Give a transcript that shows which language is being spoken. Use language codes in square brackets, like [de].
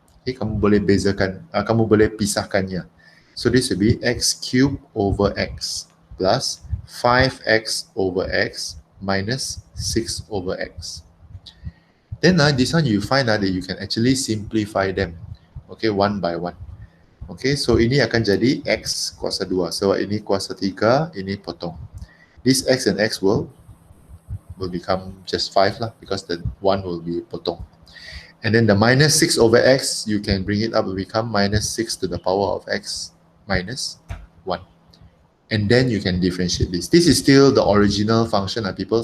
[en] Okay, [ms] kamu boleh bezakan, kamu boleh pisahkannya. [en] So this will be x cube over x plus 5x over x minus 6 over x. Then this one you find that you can actually simplify them. Okay, one by one. [ms] Okay, so ini akan jadi x kuasa 2. So ini kuasa 3, ini potong. [en] This x and x will become just 5 lah, because the 1 will be potong. And then the minus 6 over x, you can bring it up to become minus 6 to the power of x minus 1. And then you can differentiate this. This is still the original function, people.